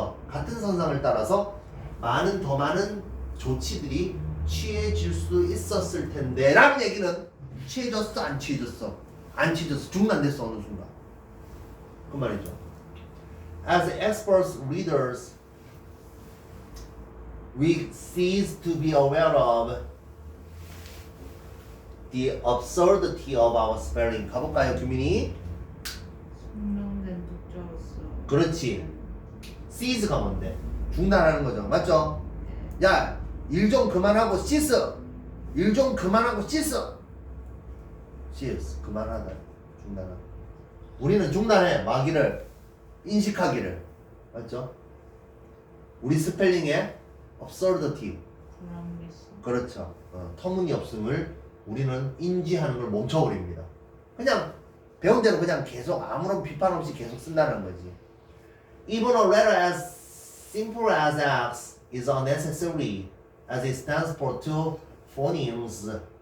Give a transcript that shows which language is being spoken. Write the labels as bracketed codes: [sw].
[ko] 같은 선상을 따라서 더 많은 조치들이 취해질 수 있었을 텐데 라는 얘기는 취해졌어 안 취해졌어? 안 취해졌어. 중단됐어 어느 순간. 그 말이죠. [en] As experts readers we cease to be aware of the absurdity of our spelling. [ko] 가볼까요 규민이? 숙명된 독자로서. 그렇지. cease가 뭔데? 중단하는 거죠. 맞죠? 야, 일 좀 그만하고 씻어. 일 좀 그만하고 씻어. cease, 그만하다. 중단하다. 우리는 중단해. 마기를, 인식하기를. 맞죠? 우리 스펠링에 absurdity. 불합리성. 그렇죠. 터무니없음을 우리는 인지하는 걸 멈춰버립니다. 그냥 배운 대로 그냥 계속 아무런 비판 없이 계속 쓴다는 거지. [en] Even a letter as simple as X is unnecessary as it stands for two phonemes.